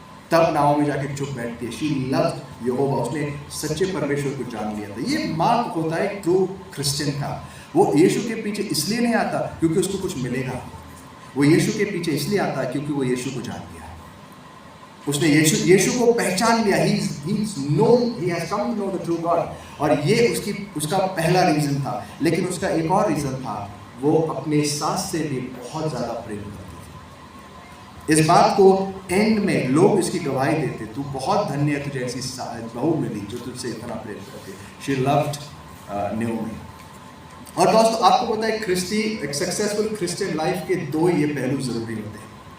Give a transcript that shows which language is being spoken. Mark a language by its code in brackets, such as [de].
[hi] तब नाओमी जाके चुप बैठती है। [en] she loved [hi] यहोवा, उसने सच्चे परमेश्वर को जान लिया था। ये मार्क होता है ट्रू क्रिश्चियन का। वो यीशु के पीछे इसलिए नहीं आता क्योंकि उसको कुछ मिलेगा, वो यीशु के पीछे इसलिए आता है क्योंकि वो यीशु को जान लिया। उसने यीशु को पहचान लिया। [en] he has come to know the true God। [hi] और ये उसका पहला रीजन था। लेकिन उसका एक और रीजन था, वो अपने सास से भी बहुत ज़्यादा प्रेम करती थी। इस बात को एंड में लोग इसकी गवाही देते, तू बहुत धन्य है, तुझे ऐसी बहू मिली जो तुझसे इतना प्रेम करती। [en] she loved [hi] नयोमी। और दोस्तों आपको पता है एक सक्सेसफुल क्रिश्चियन लाइफ के दो ये पहलू जरूरी होते हैं।